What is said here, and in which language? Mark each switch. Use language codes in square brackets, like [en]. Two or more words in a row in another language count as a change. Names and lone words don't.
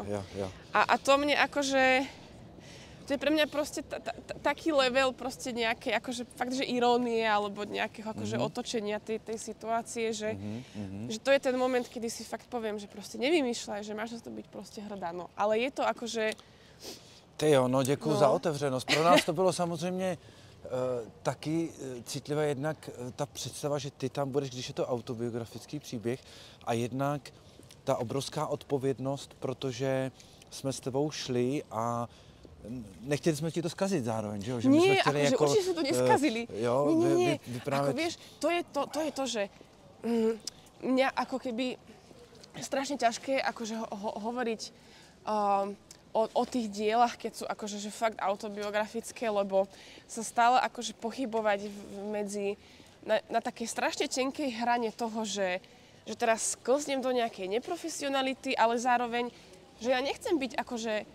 [sk] Jo. A to mne akože, to je pre mňa proste taký level proste nejakej, akože fakt, že irónie, alebo nejakého akože otočenia tej situácie, že to je ten moment, kedy si fakt poviem, že proste nevymýšľaj, že máš na to byť proste hrdá, no. Ale je to akože... [cs] Ty jo, no děkuju za otevřenost. Pro nás to bylo samozřejmě taky citlivá jednak ta představa, že ty tam budeš, když je to autobiografický příběh, a jednak ta obrovská odpovědnost, protože jsme s tebou šli a nechtěli jsme ti to zkazit zároveň, že jo? [sk] Že nie, akože určite si to neskazili. Nie. [cs] Vyprávět... [sk] Ako vieš, to je to, že mňa ako keby strašne ťažké akože hovoriť o tých dielach, keď sú akože že fakt autobiografické, lebo sa stále akože pochybovať na takej strašne tenkej hrane toho, že teraz sklznem do nejakej neprofesionality, ale zároveň, že ja nechcem byť akože,